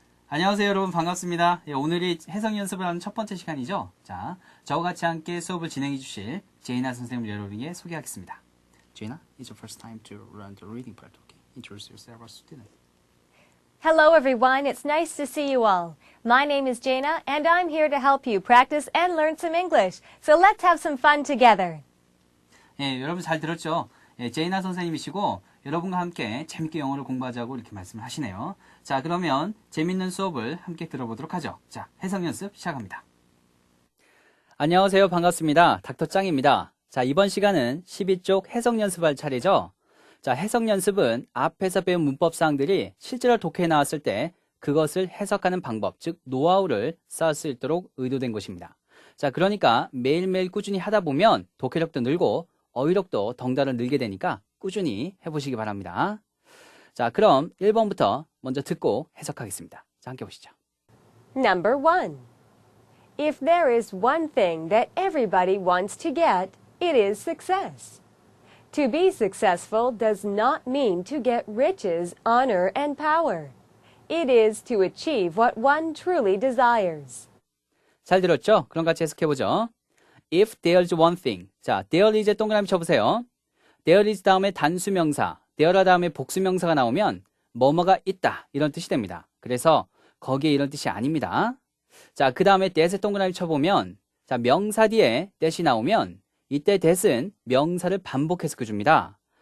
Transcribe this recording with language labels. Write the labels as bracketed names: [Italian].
[Korean] 안녕하세요 여러분 반갑습니다. 오늘이 해석 연습을 하는 첫 번째 시간이죠. 자, 저와 같이 함께 수업을 진행해 주실 제이나 선생님을 여러분에게 소개하겠습니다. [English] 제이나, it's your first time to learn the reading part. Okay, introduce yourself as a student. Hello everyone, it's nice to see you all. My name is Jaina and I'm here to help you practice and learn some English. So let's have some fun together. [Korean] 예, 여러분 잘 들었죠? 예, 제이나 선생님이시고 여러분과 함께 재밌게 영어를 공부하자고 이렇게 말씀을 하시네요. 자, 그러면 재밌는 수업을 함께 들어보도록 하죠. 자, 해석 연습 시작합니다. 안녕하세요. 반갑습니다. 닥터 짱입니다. 자, 이번 시간은 12쪽 해석 연습할 차례죠. 자, 해석 연습은 앞에서 배운 문법 사항들이 실제로 독해에 나왔을 때 그것을 해석하는 방법, 즉 노하우를 쌓을 수 있도록 의도된 것입니다. 자, 그러니까 매일매일 꾸준히 하다 보면 독해력도 늘고 어휘력도 덩달아 늘게 되니까 꾸준히 해보시기 바랍니다. 자, 그럼 1번부터 먼저 듣고 해석하겠습니다. 자, 함께 보시죠. [English] Number 1. If there is one thing that everybody wants to get, it is success. To be successful does not mean to get riches, honor, and power. It is to achieve what one truly desires. [Korean] 잘 들었죠? 그럼 같이 해석해보죠. [English] If there's one thing. [Korean] 자, there is에 동그라미 쳐보세요. there is 다음에 단수명사, there라 다음에 복수명사가 나오면 뭐뭐가 있다 이런 뜻이 됩니다. 그래서 거기에 이런 뜻이 아닙니다. 자, 그 다음에 that에 동그라미 쳐보면 자, 명사 뒤에 that이 나오면 이때 that은 명사를 반복 해석해줍니다.